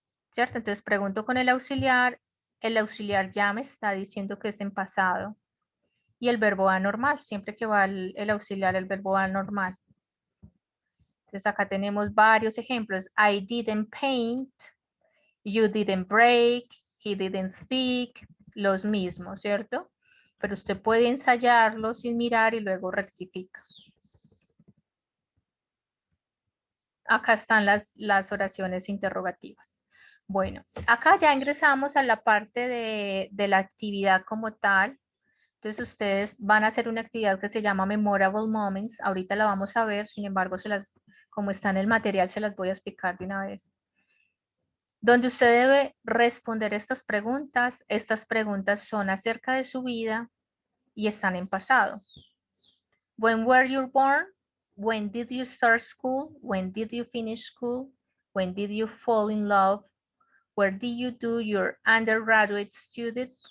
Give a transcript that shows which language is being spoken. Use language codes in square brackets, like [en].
[es] ¿Cierto? Entonces pregunto con el auxiliar ya me está diciendo que es en pasado. Y el verbo va normal, siempre que va el auxiliar, el verbo va normal. Entonces acá tenemos varios ejemplos. [en] I didn't paint, you didn't break, he didn't speak, [es] los mismos, ¿cierto? Pero usted puede ensayarlo sin mirar y luego rectifica. Acá están las oraciones interrogativas. Bueno, acá ya ingresamos a la parte de la actividad como tal. Entonces ustedes van a hacer una actividad que se llama Memorable Moments. Ahorita la vamos a ver, sin embargo, como está en el material, se las voy a explicar de una vez. Donde usted debe responder estas preguntas. Estas preguntas son acerca de su vida y están en pasado. [en] When were you born? When did you start school? When did you finish school? When did you fall in love? Where did you do your undergraduate studies?